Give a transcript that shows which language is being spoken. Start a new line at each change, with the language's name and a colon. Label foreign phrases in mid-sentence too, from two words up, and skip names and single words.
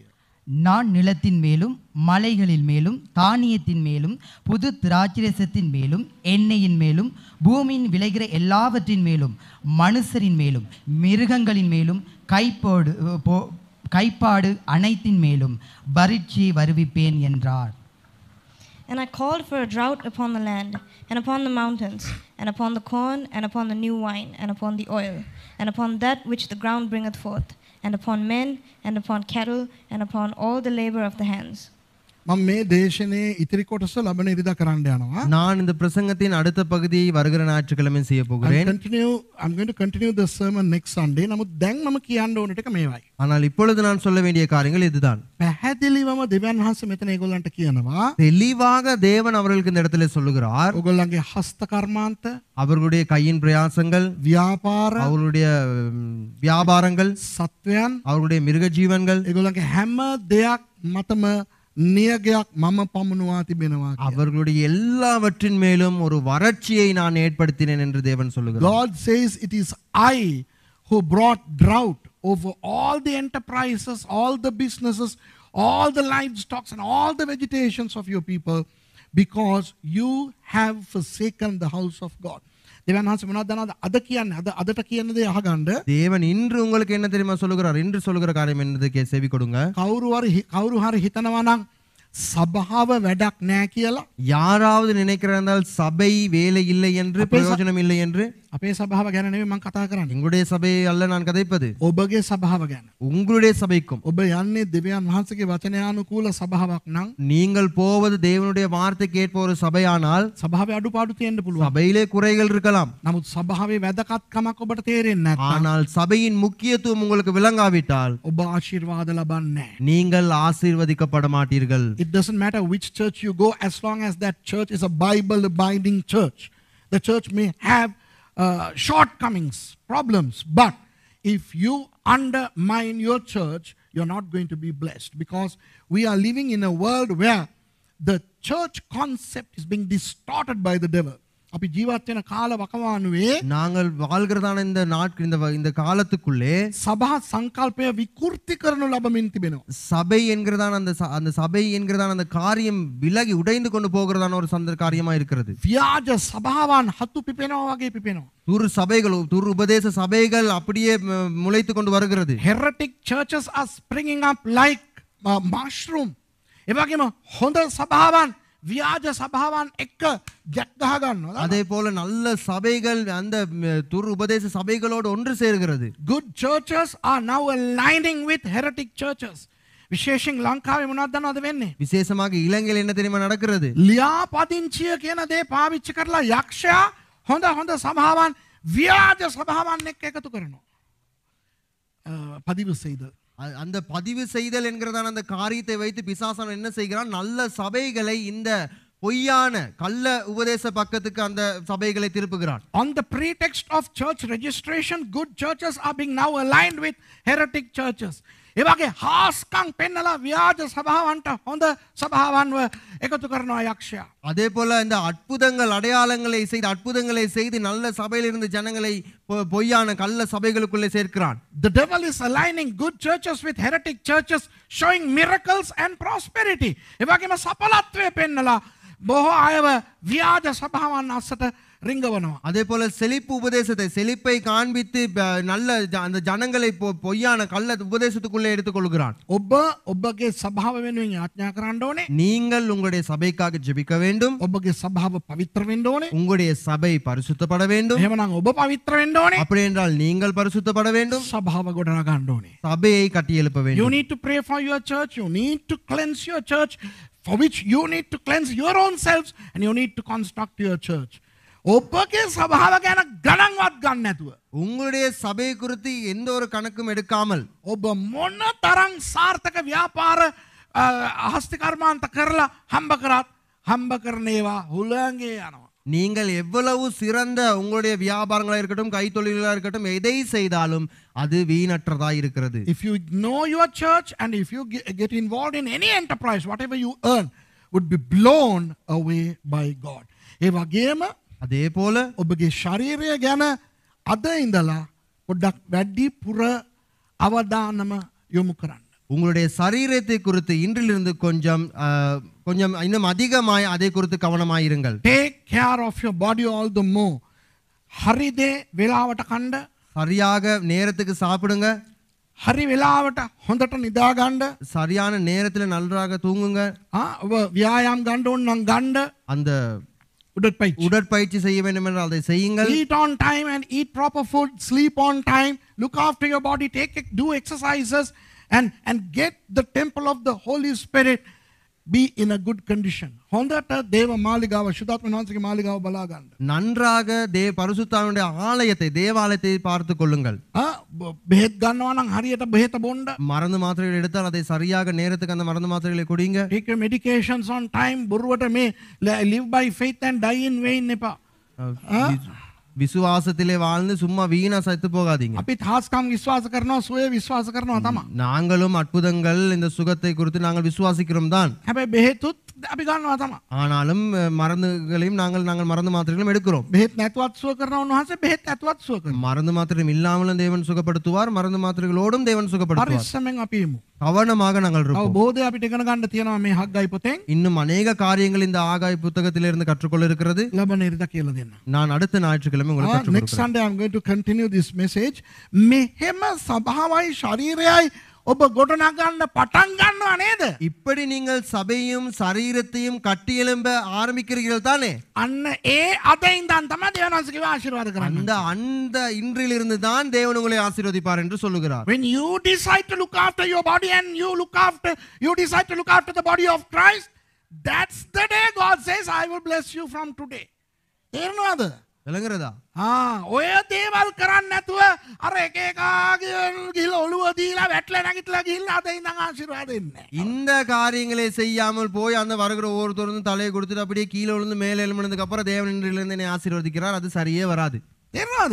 Tamil: நான் நிலத்தின் மேலும் மலைகளில் மேலும் தானியத்தின் மேலும் புது திராட்சரசத்தின் மேலும் எண்ணெயின் மேலும் பூமியின் விளைகிற எல்லாவற்றின் மேலும் மனுஷரின் மேலும் மிருகங்களின் மேலும் கைப்பாடு அனைத்தின் மேலும் பரீட்சையை வருவிப்பேன் என்றார்.
English: And I called for a drought upon the land, and upon the mountains, and upon the corn, and upon the new wine, and upon the oil, and upon that which the ground bringeth forth, and upon men, and upon cattle, and upon all the labor of the hands.
Sinhala: මම මේ දේශනේ ඉතිරි කොටස ලබන ඉරිදා කරන්න යනවා.
Tamil: நான் இந்த பிரசங்கத்தின் அடுத்த பகுதியை வருகிற ஞாயிற்றுக்கிழமை செய்ய போகிறேன்.
English: I'm going to continue the sermon next Sunday.
Sinhala: නමුත් දැන් මම කියන්න ඕන ටික මේවයි.
Tamil: ஆனால் இப்பொழுது நான் சொல்ல வேண்டிய காரியங்கள் இதுதான்.
Sinhala: පැහැදිලිවම දෙවියන් වහන්සේ මෙතන ඒගොල්ලන්ට කියනවා.
Tamil: தெளிவாக தேவன் அவர்களுக்கு இந்த இடத்துல சொல்லுகிறார்,
Sinhala: ඔයගොල්ලන්ගේ හස්ත කර්මාන්ත,
Tamil: அவர்களுடைய கையின் பிரயாசங்கள்,
Sinhala: ව්‍යාපාර,
Tamil: அவர்களுடைய வியாபாரங்கள்,
Sinhala: සත්වයන්,
Tamil: அவர்களுடைய மிருக ஜீவன்கள்,
Sinhala: ඒගොල්ලන්ගේ හැම දෙයක් මතම නියගයක් මම පමුණුවා තිබෙනවා.
Tamil: அவர்களுடைய எல்லாவற்றின் மேலும் ஒரு வறட்சியை நான் ஏற்படுத்தினேன் என்று தேவன் சொல்லுகிறார்.
English: God says it is I who brought drought over all the enterprises, all the businesses, all the livestock and all the vegetations of your people because you have forsaken the house of God.
Sinhala: தேவன் වහන්සේ මොනවද දන්නවද? අද කියන්නේ අදට කියන දේ අහගන්න.
Tamil: தேவன் இன்று உங்களுக்கு என்ன தெரியுமா சொல்லுகிறார்? இன்று சொல்லுகிற காரியம் என்னது செவி கொடுங்க.
Sinhala: කවුරු හරි හිතනවා නම් සභාව වැඩක් නැහැ කියලා.
Tamil: யாராவது நினைக்கிறார்கள் சபை வேலை இல்லை என்று, பிரயோஜனம் இல்லை என்று.
Sinhala: අපේ සභාව ගැන නෙවෙයි මම කතා කරන්නේ.
Tamil: எங்களுடைய சபை அல்ல நான் கதைப்பது,
Sinhala: ඔබගේ සභාව ගැන.
Tamil: உங்களுடைய சபைக்கும்.
Sinhala: ඔබ යන්නේ දෙවියන් වහන්සේගේ වචනයානුකූල සභාවක් නම්
Tamil: நீங்கள் போவது தேவனுடைய வார்த்தை கேட்ப ஒரு சபையானால்
Sinhala: සභාවේ අඩුපාඩු තියෙන්න පුළුවන්.
Tamil: சபையிலே குறைகள் இருக்கலாம்.
Sinhala: නමුත් සභාවේ වැදගත්කමක් ඔබට තේරෙන්නේ නැත්නම්,
Tamil: ஆனால் சபையின் முக்கியத்துவம் உங்களுக்கு விளங்காவிட்டால்
Sinhala: ඔබ ආශිර්වාද ලබන්නේ නැහැ.
Tamil: நீங்கள் ஆசீர்வதிக்கப்பட மாட்டீர்கள்.
English: It doesn't matter which church you go as long as that church is a Bible abiding church. The church may have shortcomings, problems, but if you undermine your church, you're not going to be blessed, because we are living in a world where the church concept is being distorted by the devil.
Sinhala: අපි ජීවත් වෙන කාල වකවානුවේ
Tamil: நாங்கள் வாழ்கிறதான இந்த காலத்துக்குள்ளே
Sinhala: සභා සංකල්පය විකෘති කරනු ලබමින් තිබෙනවා.
Tamil: சபை என்கிறதான அந்த சபை என்கிறதான அந்த காரியம் விலகி உடைந்து கொண்டு போகிறதான ஒரு காரியமா இருக்கிறது.
Sinhala: ව්‍යාජ සභාවන් හතු පිපෙනවා වගේ පිපෙනවා.
Tamil: துர் உபதேச சபைகள் அப்படியே முளைத்து கொண்டு வருகிறது.
English: Heretic churches are springing up like mushroom.
Sinhala: ඒ වගේම හොඳ සභාවන් ව්‍යාජ සභාවන් එක්ක ජැක් ගහ ගන්නවා.
Tamil: அதே போல நல்ல சபைகள் அந்த துர் உபதேச சபைகளோடு ஒன்று சேர்கிறது.
English: Good churches are now aligning with heretic churches.
Sinhala: විශේෂයෙන් ලංකාවේ මොනවද දන්නවද වෙන්නේ?
Tamil: விசேஷமாக இலங்கையில் என்ன தெரியுமா நடக்கிறது?
Sinhala: ලියාපදිංචිය කියන දේ පාවිච්චි කරලා යක්ෂයා හොඳ හොඳ සභාවන් ව්‍යාජ සභාවන් එක්ක එකතු කරනවා.
Tamil: பதிவு செய்தல். அந்த பதிவு செய்தல் என்கிறதான அந்த காரியத்தை வைத்து பிசாசான் என்ன செய்கிறான்? நல்ல சபைகளை இந்த பொய்யான கள்ள உபதேச பக்கத்துக்கு அந்த சபைகளை திருப்புகிறான்.
English: On the pretext of church registration, good churches are being now aligned with heretic churches.
Sinhala: ඒ වගේ හාස්කම් පෙන්නලා ව්‍යාජ සභාවන්ට හොඳ සභාවන්ව එකතු කරනවා යක්ෂයා.
Tamil: அதே போல இந்த அற்புதங்களை செய்து நல்ல சபையிலிருந்து ஜனங்களை பொய்யான கள்ள சபைகளுக்குள்ளே சேர்க்கிறான்.
English: The devil is aligning good churches with heretic churches, showing miracles and prosperity.
Sinhala: ඒ වගේම සඵලත්වය පෙන්නලා බොහෝ අයව ව්‍යාජ සභාවන් අස්සට රිංගවනවා.
Tamil: அதே போல செழிப்பை காண்பித்து நல்ல அந்த ஜனங்களை பொய்யான கள்ள உபதேசத்துக்குள்ளே எடுத்துக்கொள்கிறான்.
Sinhala: ඔබගේ සභාව වෙනුවෙන් යාඥා කරන්න ඕනේ.
Tamil: நீங்கள் உங்களுடைய சபைக்காக ஜெபிக்க வேண்டும்.
Sinhala: ඔබගේ සභාව පවිත්‍ර වෙන්න ඕනේ.
Tamil: உங்களுடைய சபை பரிசுத்தப்பட வேண்டும்.
Sinhala: එහෙමනම් ඔබ පවිත්‍ර වෙන්න ඕනේ.
Tamil: அப்படி என்றால் நீங்கள் பரிசுத்தப்பட வேண்டும்.
Sinhala: සභාව ගොඩනගා ගන්න ඕනේ.
Tamil: சபையை கட்டியெழுப்ப
English: You
Tamil: வேண்டும்.
English: need to pray for your church. You need to cleanse your church, for which you need to cleanse your own selves, and you need to construct your church.
Sinhala: ඔබගේ සභාව ගැන ගණන්වත් ගන්න නැතුව
Tamil: உங்களுடைய சபை குறித்து எந்த ஒரு கணக்கும் எடுக்காமல்
Sinhala: ඔබ මොන තරම් සාර්ථක ව්‍යාපාර හස්ති කර්මාන්ත කරලා හම්බ කරත් හම්බ කරන ඒවා හුලංගේ යනවා.
Tamil: நீங்கள் எவ்வளவு சிறந்த உங்களுடைய வியாபாரங்களா இருக்கட்டும் கைத்தொழில்களா இருக்கட்டும் எதை செய்தாலும் அது வீணற்றதா இருக்கிறது.
English: If you know your church and if you get involved in any enterprise, whatever you earn would be blown away by God.
Sinhala: ඒ වගේම
Tamil: அதே போல
Sinhala: ඔබගේ ශරීරය ගැන අද ඉඳලා පොඩ්ඩක් වැඩිපුර අවධානම යොමු කරන්න.
Tamil: உங்களுடைய சரீரத்தை குறித்து இன்றிலிருந்து கொஞ்சம் இன்னும் அதிகமாய் அதை குறித்து கவனமாயிருங்கள்.
English: Take care of your body all the more.
Sinhala: හරි දේ වෙලාවට කන්න.
Tamil: சரியாக நேரத்துக்கு சாப்பிடுங்க.
Sinhala: හරි වෙලාවට හොඳට නිදා ගන්න.
Tamil: சரியான நேரத்துல நன்றாக தூங்குங்க.
Sinhala: ඔබ ව්‍යායාම් ගන්න ඕන නම් ගන්න.
Tamil: அந்த உடற்பயிற்சி செய்ய வேண்டும் என்றால் அதை செய்யுங்கள்.
English: Eat on time and eat proper food, sleep on time, look after your body, do exercises and get the temple of the Holy Spirit be in a good condition.
Sinhala: හොඳට දේව මාලිගාව සුදාත්ම වහන්සේගේ මාලිගාව බලා ගන්න.
Tamil: நன்றாக பரிசுத்தாவினுடைய தேவாலயத்தை பார்த்து கொள்ளுங்கள்.
Sinhala: බෙහෙත් ගන්නවා නම් හරියට බෙහෙත බොන්න.
Tamil: மருந்து மாத்திரைகள் எடுத்தால் அதை சரியாக நேரத்துக்கு அந்த மருந்து மாத்திரைகளை குடிங்க.
English: Take your medications on time.
Sinhala: බොරුවට මේ
English: live by faith and die in vain
Sinhala: එපා.
Tamil: விசுவாசத்திலே வாழ்ந்து சும்மா வீணா செத்து போகாதீங்க.
Sinhala: අපි හාස්කම් විශ්වාස කරනවා, සුවේ විශ්වාස කරනවා තමයි.
Tamil: நாங்களும் அற்புதங்கள் இந்த சுகத்தை குறித்து நாங்கள் விசுவாசிக்கிறோம் தான்.
Sinhala: හැබැයි බෙහෙතුත් අපි ගන්නවා තමයි.
Tamil: ஆனாலும் மருந்துகளையும் நாங்கள் மருந்து மாத்திரைகளும் எடுக்கிறோம்.
Sinhala: බෙහෙත් නැතුවත් සුව කරනවා උන්වහන්සේ බෙහෙත් නැතුවත් සුව කරනවා.
Tamil: மருந்து மாத்திரை இல்லாமலும் தேவன் சுகப்படுத்துவார், மருந்து மாத்திரைகளோடும் தேவன் சுகப்படுத்துவார்.
Sinhala: පරිස්සමෙන් අපි ඉමු.
Tamil: கவனமாக நாங்கள் இருப்போம்.
Sinhala: බෝධය අපිට ඉගෙන ගන්න තියෙනවා මේ හග්ගයි පොතෙන්.
Tamil: இன்னும் அநேக காரியங்கள் இந்த ஆகாய் புத்தகத்திலிருந்து கற்றுக்கொள்ள இருக்கிறது.
Sinhala: ලබන ඉරිදා කියලා දෙන්න.
Tamil: நான் அடுத்த ஞாயிற்றுக்கிழமை உங்களுக்கு கற்றுக்
English: Next Sunday I'm going to continue this message.
Sinhala: මෙහෙම සභාවයි ශරීරයයි ඔබ ගොඩනගන්න පටන් ගන්නවා නේද?
Tamil: இப்படி நீங்கள் சபையும் சரீரத்தையும் கட்டியெழும்ப ஆரம்பிக்கிறீர்கள் தானே?
Sinhala: අන්න ඒ අද ඉඳන් තමයි දේවනාංශගේ ආශිර්වාද කරන්නේ.
Tamil: அந்த இன்றிலிருந்து தான் தேவன் உங்களை ஆசீர்வதிப்பார் என்று சொல்லுகிறார்.
English: When you decide to look after your body and you decide to look after the body of Christ, that's the day God says I will bless you from today.
Sinhala: තේරෙනවද?
Tamil: விளங்குறதா?
Sinhala: ඔය දේවල් කරන්නේ නැතුව අර එක එකාගේ ගිහලා ඔළුව දීලා වැටලා නැගිටලා ගිහිල්ලා අද ඉඳන් ආශිර්වාද දෙන්නේ.
Tamil: இந்த காரியங்களை செய்யாமல் போய் அந்த வருகிற ஒவ்வொருத்தரும் தலையை கொடுத்துட்டு அப்படியே கீழே விழுந்து மேலே எழும்பினதுக்கு அப்புறம் தேவன் இன்றிலிருந்து என்னை ஆசீர்வதிக்கிறார், அது சரியே வராது.